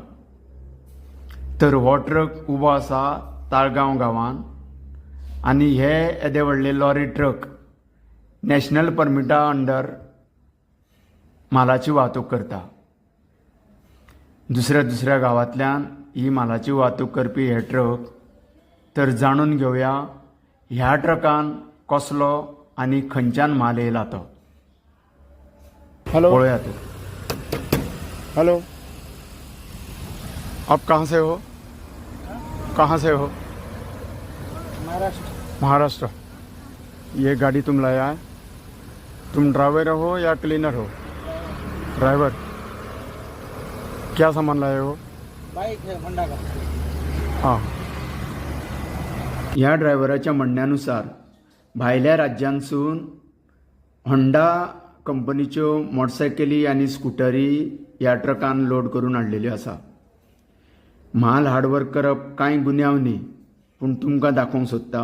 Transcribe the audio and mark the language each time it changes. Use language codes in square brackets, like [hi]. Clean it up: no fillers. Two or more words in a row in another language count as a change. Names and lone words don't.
[kok] तर हो ट्रक उबो आसा ताळगांव गांवांत आनी हे येदे व्हडले लॉरी ट्रक [en] national permit under [kok] मालाची वाहतूक करता. दुसऱ्या दुसऱ्या गांवांतल्यान ही मालाची वाहतूक करपी हे ट्रक. तर जाणून घेवया ह्या ट्रकान कसलो आनी खंयच्यान माल येयला तो. हेलो पळोवया तो. हेलो, [hi] आप कहाँ से हो? कहाँ से हो? महाराष्ट्र। महाराष्ट्र. ये गाड़ी तुम लाया है? तुम ड्राइवर हो या क्लीनर हो? ड्राइवर. क्या सामान लाए हो? बाइक है होंडा का। हां. [kok] ह्या ड्रायव्हराच्या म्हणण्यानुसार भायल्या राज्यांसून होंडा कंपनीच्यो मोटरसायकली आनी स्कूटरी ह्या ट्रकान लोड करून हाडलेल्यो आसा. माल हार्डवर्क करप कांय गुन्यांव न्ही, पूण तुमकां दाखोवंक सोदता.